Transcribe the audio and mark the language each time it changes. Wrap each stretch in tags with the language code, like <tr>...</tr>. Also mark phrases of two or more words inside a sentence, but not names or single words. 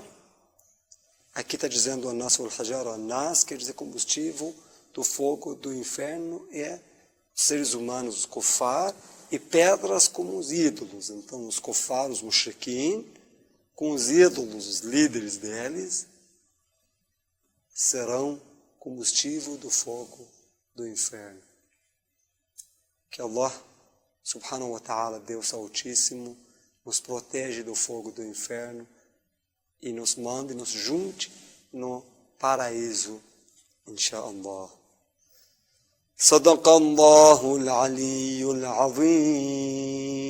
<pt>Aqui está dizendo</pt> <ar>Anas wal-Hajara,</ar> <pt>Anas quer dizer combustível do fogo do inferno, é seres humanos, os kufar, e pedras como os ídolos. Então os kufar, os mushrikin, com os ídolos, os líderes deles, serão combustível do fogo do inferno. Que Allah,</pt> <ar>subhanahu wa ta'ala,</ar> <pt>Deus Altíssimo, nos protege do fogo do inferno e nos mande, nos junte no paraíso, insha'Allah.</pt> <ar>Sadaqallahu al-aliyyul azim.</ar>